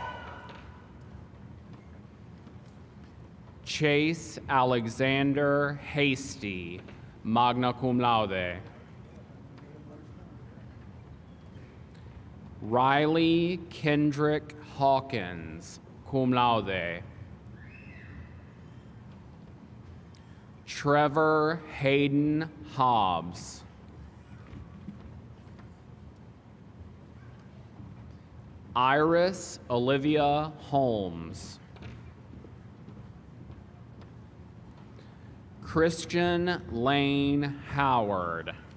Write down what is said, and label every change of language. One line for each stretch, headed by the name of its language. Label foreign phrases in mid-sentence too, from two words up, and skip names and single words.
English: Chase Alexander Hasty,
Latin: magna cum laude.
English: Riley Kendrick Hawkins,
Latin: cum laude.
English: Trevor Hayden Hobbs. Iris Olivia Holmes. Christian Lane Howard.